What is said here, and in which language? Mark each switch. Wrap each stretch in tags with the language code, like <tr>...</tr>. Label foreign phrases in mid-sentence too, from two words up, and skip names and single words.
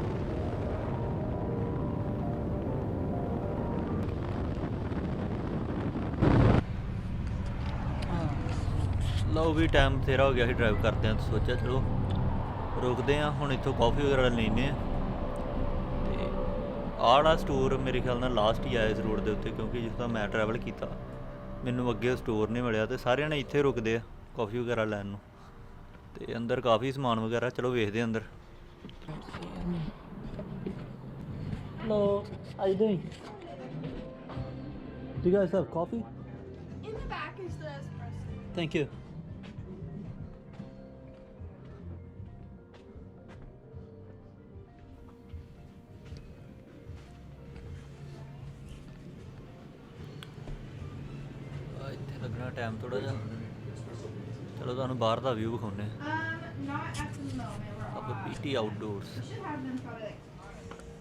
<pa>ਲਓ ਵੀ ਟਾਈਮ ਬਥੇਰਾ ਹੋ ਗਿਆ ਸੀ ਡਰਾਈਵ ਕਰਦੇ ਹਾਂ, ਤਾਂ ਸੋਚਿਆ ਚਲੋ ਰੁਕਦੇ ਹਾਂ ਹੁਣ, ਇੱਥੋਂ ਕਾਫੀ ਵਗੈਰਾ ਲੈਂਦੇ ਹਾਂ। ਤੇ ਆਹ ਵਾਲਾ ਸਟੋਰ ਮੇਰੇ ਖਿਆਲ ਨਾਲ ਲਾਸਟ ਹੀ ਆਇਆ ਇਸ ਰੋਡ ਦੇ ਉੱਤੇ, ਕਿਉਂਕਿ ਜਿਸ ਤਰ੍ਹਾਂ ਮੈਂ ਟਰੈਵਲ ਕੀਤਾ ਮੈਨੂੰ ਅੱਗੇ ਸਟੋਰ ਨਹੀਂ ਮਿਲਿਆ ਤੇ ਸਾਰਿਆਂ ਨੇ ਇੱਥੇ ਰੁਕਦੇ ਆ ਕੌਫੀ ਵਗੈਰਾ ਲੈਣ ਨੂੰ। ਤੇ ਅੰਦਰ ਕਾਫੀ ਸਮਾਨ ਵਗੈਰਾ, ਚਲੋ ਵੇਖਦੇ ਅੰਦਰ।</pa> <en>Hello, how you doing? Do you guys have coffee? In the back is the espresso. Thank you.</en> <pa>ਇੱਥੇ ਲੱਗਣਾ ਟਾਈਮ ਥੋੜਾ ਜਿਹਾ। ਚਲੋ ਤੁਹਾਨੂੰ ਬਾਹਰ ਦਾ ਵਿਊ ਵਿਖਾਉਂਦੇ ਹਾਂ।</pa> <en>Not at the moment. We're</en> <pa>ਆਪਾਂ</pa> <en>off. ਪੀਟੀ ਆਊਟਡੋਰਸ। We should have them probably like tomorrow.</en>